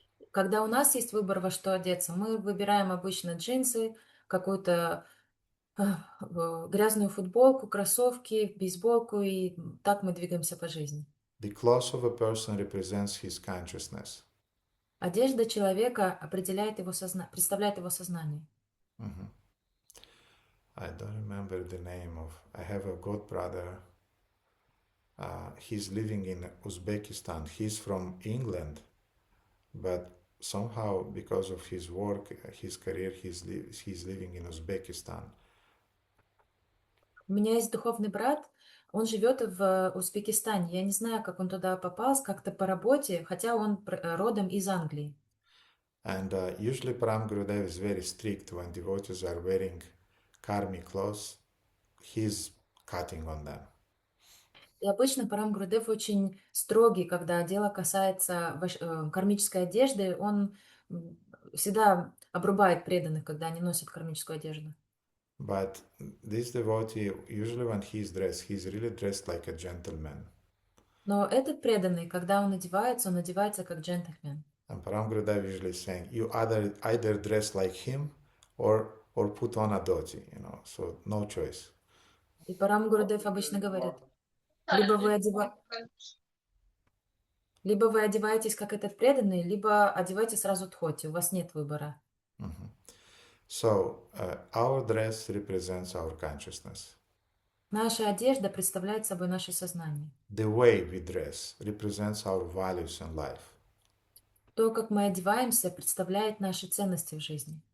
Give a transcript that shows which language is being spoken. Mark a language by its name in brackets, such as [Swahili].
[Russian] Когда у нас есть выбор, во что одеться, мы выбираем обычно джинсы, какую-то грязную футболку, кроссовки, бейсболку, и так мы двигаемся по жизни. [English] The clothes of a person represents his consciousness. [Russian] Одежда человека определяет его представляет его сознание. Mhm. [English] I don't remember the name of. I have a god brother. He's living in Uzbekistan. He's from England, but somehow because of his work, his career, he's living in Uzbekistan. [Russian] У меня есть духовный брат, он живет в Узбекистане. Я не знаю, как он туда попал, как-то по работе, хотя он родом из Англии. [English] And usually Param Gurudev is very strict when devotees are wearing karmic clothes. He's cutting on them. [Russian] И обычно Парам Гурудев очень строгий, когда дело касается кармической одежды. Он всегда обрубает преданных, когда они носят кармическую одежду. [English] But this devotee, usually when he's he's really dressed like a gentleman. [Russian] Но этот преданный, когда он одевается как джентльмен. [English] And Param Gurudev usually is saying, you either dress like him or put on a dhoti, so no choice. [Russian] И Парам Гурудев обычно говорит, либо вы одеваетесь как этот преданный, либо одевайте сразу дхоти, у вас нет выбора. Mm-hmm. [English] So our dress represents our consciousness. [Russian] Наша одежда представляет собой наше сознание. [English] The way we dress represents our values in life. [Russian] То, как мы одеваемся, представляет наши ценности в жизни.